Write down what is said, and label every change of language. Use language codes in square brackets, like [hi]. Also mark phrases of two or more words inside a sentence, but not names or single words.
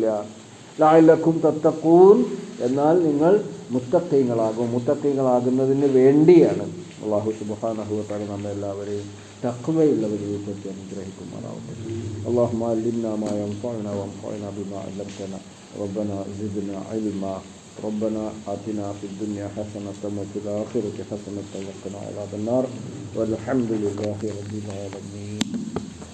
[ar] لعلكم تتقون, [ml] എന്നാൽ നിങ്ങൾ മുത്തഖീങ്ങളാകും. മുത്തഖീങ്ങളാകുന്നതിന് വേണ്ടിയാണ് [ar] الله سبحانه وتعالى [ml] നമ്മെല്ലാവരെയും തഖ്വയുള്ളവരെ പറ്റി അനുഗ്രഹിക്കുമാറാവട്ടെ. [ar] اللهم علمنا ما ينفعنا وانفعنا بما علمتنا ربنا زدنا علما ربنا آتنا في الدنيا حسنة وفي الآخرة حسنة وقنا عذاب النار والحمد لله رب العالمين.